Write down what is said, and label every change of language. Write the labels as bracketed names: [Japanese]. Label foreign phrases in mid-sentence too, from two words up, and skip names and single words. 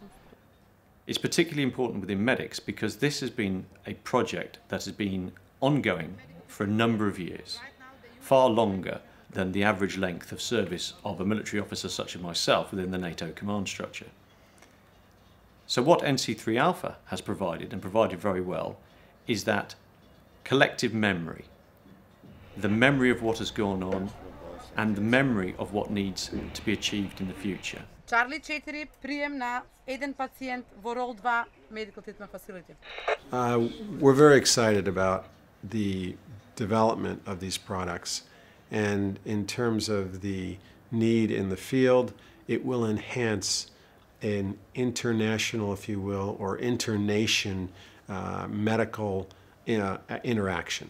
[English] It's particularly important within MEDICS because this has been a project that has been ongoing for a number of years, far longer than the average length of service of a military officer such as myself within the NATO command structure. So what NC3 Alpha has provided, and provided very well, is that collective memory, the memory of what has gone on, and the memory of what needs to be achieved in the future. Charlie 4, [Macedonian] прием на един пациент во рол 2 [English] medical treatment facility. We're very excited about the development of these products, and in terms of the need in the field, it will enhance an international, if you will, or internation medical interaction.